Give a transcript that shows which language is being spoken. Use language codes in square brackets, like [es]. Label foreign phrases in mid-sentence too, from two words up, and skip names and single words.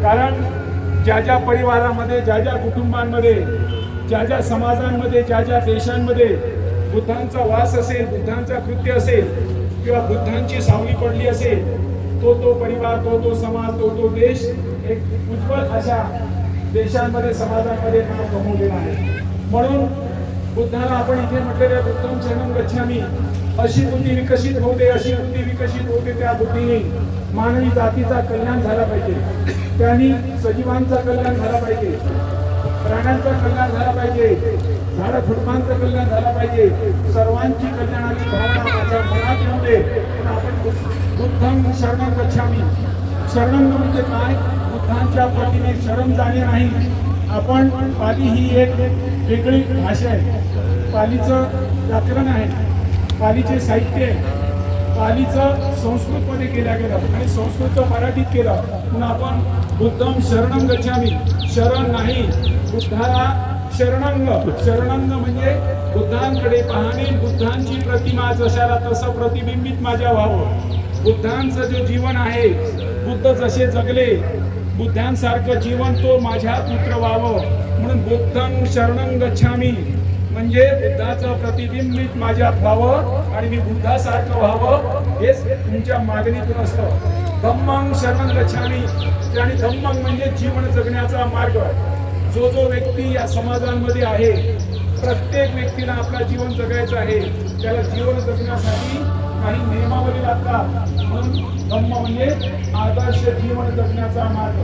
[mr] कारण ज्या ज्या परिवारामध्ये, ज्या ज्या कुटुंबांमध्ये, ज्या ज्या समाजांमध्ये, ज्या ज्या देशांमध्ये बुद्धांचा वास असेल, बुद्धांचा कृत्य असेल किंवा बुद्धांची सावली पडली असेल, तो परिवार, तो समाज, तो देश एक उज्ज्वल अशा देशांमध्ये, समाजांमध्ये नाव कमवलेलं आहे. म्हणून बुद्धाला आपण इथे म्हटलेल्या [pi] बुद्धं शरणं गच्छामि, [mr] अशी बुद्धी विकसित होते, अशी बुद्धी विकसित होते. त्या बुद्धीने मानवी जातीचा कल्याण झाला पाहिजे, त्यांनी सजीवांचा कल्याण झाला पाहिजे, प्राण्यांचा कल्याण झाला पाहिजे, झाडा झुडपांचं कल्याण झाला पाहिजे. सर्वांची कल्याणाची भावना माझ्या मनात येऊ दे. [pi] आपण बुद्धं शरणं गच्छामि, [mr] शरण म्हणजे काय? बुद्धांच्या पटीने शरण जाणे नाही. आपण पाली ही एक वेगळी भाषा आहे, पालीचं व्याकरण आहे, पालीचे साहित्य आहे, पालीचं संस्कृतमध्ये केलं गेलं आणि संस्कृतचं मराठीत केलं. म्हणून आपण [pi] बुद्धं शरणं गच्छामि, [mr] शरण नाही, बुद्धाला शरणंग. शरणंग म्हणजे बुद्धांकडे पाहणे, बुद्धांची प्रतिमा जशाला तसं प्रतिबिंबित माझ्या व्हावं. बुद्धांचं जे जीवन आहे, बुद्ध जसे जगले, बुद्धांसारखं जीवन तो माझ्यात उतरवावं. म्हणून [pi] बुद्धं शरणं गच्छामि [mr] म्हणजे बुद्धाचं प्रतिबिंबित माझ्यात व्हावं आणि मी बुद्धासारखं व्हावं, हेच तुमच्या मागणीतून असतं. [pi] धम्मं शरणं गच्छामि, [mr] आणि धम्मं म्हणजे जीवन जगण्याचा मार्ग. जो व्यक्ती या समाजांमध्ये आहे, प्रत्येक व्यक्तीला आपला जीवन जगायचं आहे, त्याला जीवन जगण्यासाठी काही नियमावली लागतात. म्हणून धम्म म्हणजे आदर्श जीवन जगण्याचा मार्ग.